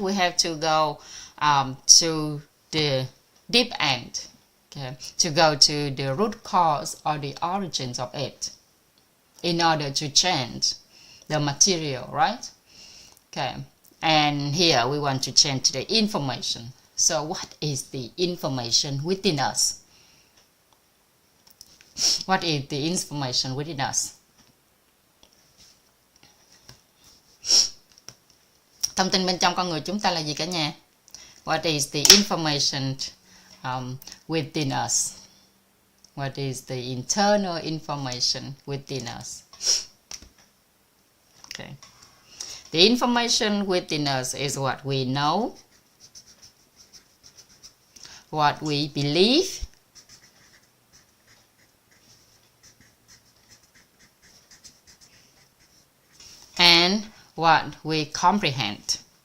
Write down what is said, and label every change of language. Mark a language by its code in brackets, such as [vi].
[en] We have to go to the deep end, okay, to go to the root cause or the origins of it in order to change the material, right? Okay, and here we want to change the information. So what is the information within us? What is the information within us? [vi] Thông tin bên trong con người chúng ta là gì cả nhà? [en] What is the information within us? What is the internal information within us? Okay. The information within us is what we know, what we believe, and what we comprehend.